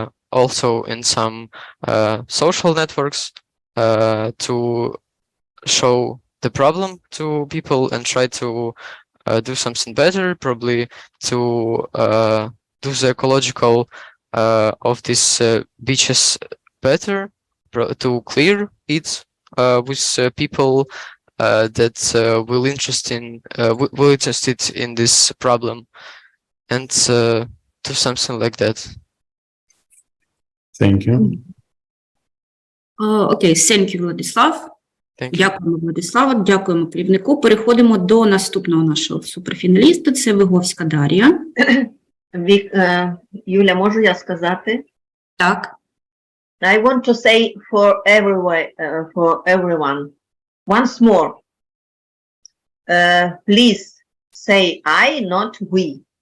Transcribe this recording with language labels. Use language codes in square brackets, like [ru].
[en] also in some social networks to show the problem to people and try to do something better, probably to do the ecological of these beaches better, to clear it with people that will interested in this problem, and do something like that. Thank you. Окей, thank you, Владислав. Thank you. [uk] Дякуємо, Владиславу, дякуємо керівнику. Переходимо до наступного нашого суперфіналіста, це Виговська Дар'я. Юля, можу я сказати? Так. [en] I want to say for everyone, once more, please say I, not we.